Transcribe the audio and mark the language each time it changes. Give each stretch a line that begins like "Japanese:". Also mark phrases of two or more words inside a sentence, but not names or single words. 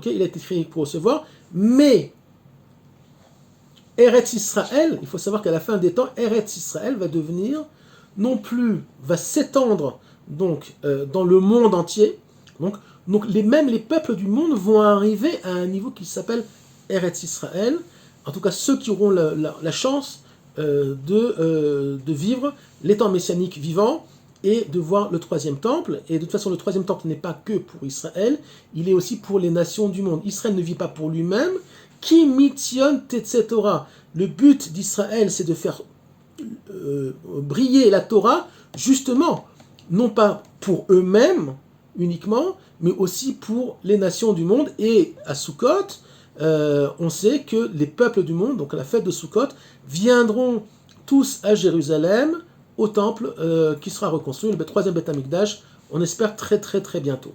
French: Il a été créé pour recevoir, mais Eretz Israël, il faut savoir qu'à la fin des temps, Eretz Israël va devenir, non plus, va s'étendre donc dans le monde entier, donc Donc même les peuples du monde vont arriver à un niveau qui s'appelle Eretz Israël, en tout cas ceux qui auront la chance de vivre les temps messianiques vivants et de voir le troisième temple. Et de toute façon, le troisième temple n'est pas que pour Israël, il est aussi pour les nations du monde. Israël ne vit pas pour lui-même.
Hebrew: כי מציון תצא תורה.
French: Le but d'Israël, c'est de faire briller la Torah, justement, non pas pour eux-mêmes uniquement, mais aussi pour les nations du monde. Et à Sukkot, on sait que les peuples du monde, donc à la fête de Sukkot, viendront tous à Jérusalem, au temple qui sera reconstruit, le troisième
Hebrew: בית המקדש,
French: on espère très très très bientôt.